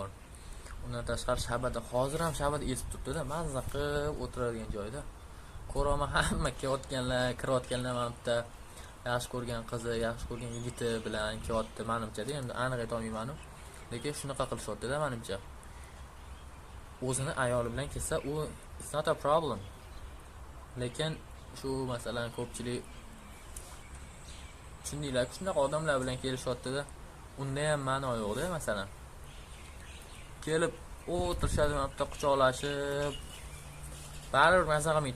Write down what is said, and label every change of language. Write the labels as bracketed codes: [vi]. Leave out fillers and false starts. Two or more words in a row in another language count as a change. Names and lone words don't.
[uz] Undan tashqari shabada, hozir ham shabada esib turibdi-da, mazza qilib o'tiradigan joyda. Ko'raman hamma kelayotganlar, kirayotganlar mana bitta yaxshi ko'rgan qizi, yaxshi ko'rgan yigiti bilan kelyapti menimcha-da, endi aniq ayta olmayman. Lekin shunaqa qilishyapti-da menimcha. O'zini ayoli bilan kelsa, u [en] it's not a problem. [uz] Lekin shu masalan ko'pchilik shundaylar, shunaqa odamlar bilan kelishyapti-da. Unda ham ma'no yo'q-da, masalan. Kelib o'tirishadi, mana bitta quchoqlashib. Baribir maza qilmaydi.